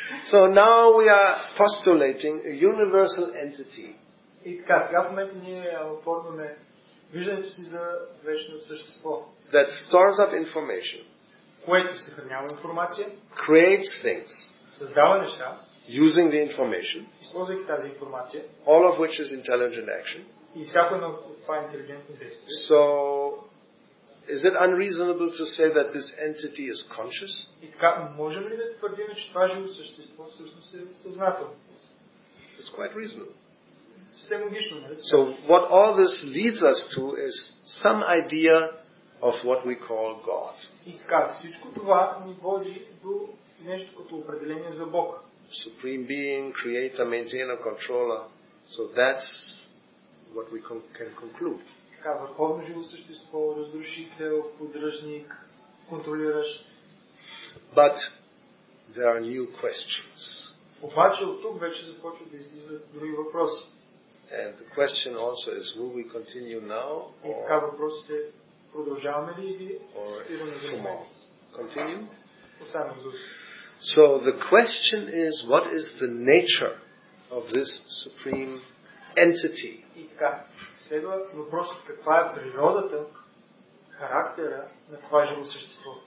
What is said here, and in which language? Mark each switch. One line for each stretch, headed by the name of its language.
English: So now we are postulating a universal entity.
Bulgarian: И така, сега в момента ние оформяме виждането си за вечно същество.
English: That stores up information.
Bulgarian: Което съхранява информация.
English: Creates things.
Bulgarian: Създава неща.
English: Using the information.
Bulgarian: Използвайки тази информация.
English: All of which is intelligent action.
Bulgarian: И всяко едно от това е интелигентно действие.
English: So is it unreasonable to say that this entity is conscious?
Bulgarian: И така, можем ли да твърдим, че това живо същество всъщност е съзнателно?
English: It's quite reasonable.
Bulgarian: Съвсем логично, нали?
English: So what all this leads us to is some idea of what we call God.
Bulgarian: И така, всичко това ни води до нещо като определение за Бог.
English: Supreme being, creator, maintainer, controller. So that's what we can conclude.
Bulgarian: Така, върховно живо същество, разрушител, поддръжник, контролиращ.
English: But there are new questions.
Bulgarian: Обаче от тук вече започват да излизат други въпроси.
English: And the question also is, will we continue now
Bulgarian: И така въпросът е, продължаваме ли или
English: or tomorrow? Continue?
Bulgarian: Оставаме за
English: So the question is, what is the nature of this supreme entity?
Bulgarian: И така, следва въпросът каква е природата, характера на това живо същество.